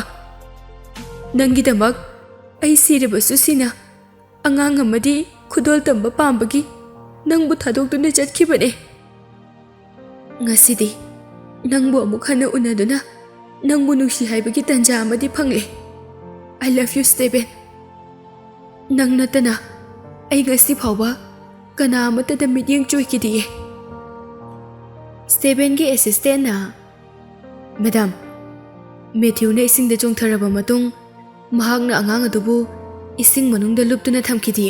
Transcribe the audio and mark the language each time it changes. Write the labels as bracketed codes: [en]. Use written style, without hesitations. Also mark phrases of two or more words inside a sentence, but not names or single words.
[mni] ꯅꯪꯒꯤꯗꯃꯛ ꯑꯩ ꯁꯤꯔꯕꯁꯨ ꯁꯤꯅ ꯑꯉꯥꯡ ꯑꯃꯗꯤ ꯈꯨꯗꯣꯜ ꯇꯝꯕ ꯄꯥꯝꯕꯒꯤ ꯅꯪꯕꯨ ꯊꯥꯗꯣꯛꯇꯨꯅ ꯆꯠꯈꯤꯕꯅꯦ. ꯉꯁꯤꯗꯤ ꯅꯪꯕꯨ ꯑꯃꯨꯛ ꯍꯟꯅ ꯎꯅꯗꯨꯅ ꯅꯪꯕꯨ ꯅꯨꯡꯁꯤ ꯍꯥꯏꯕꯒꯤ ꯇꯟꯖꯥ ꯑꯃꯗꯤ ꯐꯪꯂꯦ. [en] I love you, [mni] ꯁ꯭ꯇꯦꯚꯦꯟ. ꯅꯪ ꯅꯠꯇꯅ ꯑꯩ ꯉꯁꯤ ꯐꯥꯎꯕ ꯀꯅꯥ ꯑꯃꯠꯇꯗ ꯃꯤꯠꯌꯦꯡ ꯆꯣꯏꯈꯤꯗꯤꯌꯦ." ꯁ꯭ꯇꯦꯚꯦꯟꯒꯤ ꯑꯦꯁꯤꯁꯇꯦꯟꯅ, "ꯃꯦꯗꯥꯝ, ꯃꯦꯊ꯭ꯌꯨꯅ ꯏꯁꯤꯡꯗ ꯆꯣꯡꯊꯔꯕ ꯃꯇꯨꯡ ꯃꯍꯥꯛꯅ ꯑꯉꯥꯡ ꯑꯗꯨꯕꯨ ꯏꯁꯤꯡ ꯃꯅꯨꯡꯗ ꯂꯨꯞꯇꯨꯅ ꯊꯝꯈꯤꯗꯤꯌꯦ.